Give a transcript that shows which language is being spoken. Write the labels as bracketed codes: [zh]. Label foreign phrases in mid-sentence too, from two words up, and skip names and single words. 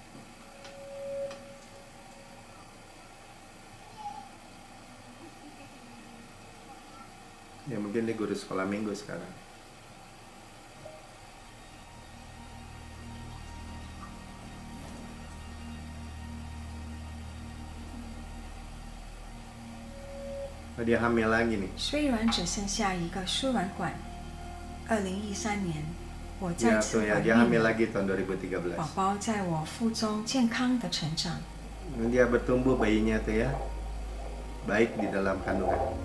[id] Ya mungkin dia guru sekolah minggu sekarang. Oh, dia hamil lagi nih. [zh] 虽然只剩下一个输卵管，2013年我 [id] Ya [zh] 再次 [id] tuh ya [zh] 怀 [id] dia [zh] 孕 [id] hamil [zh] 了， [id] lagi tahun 2013. [zh] 宝宝在我腹中健康的成长。 [id] Dia bertumbuh bayinya tuh ya, baik di dalam kandungan.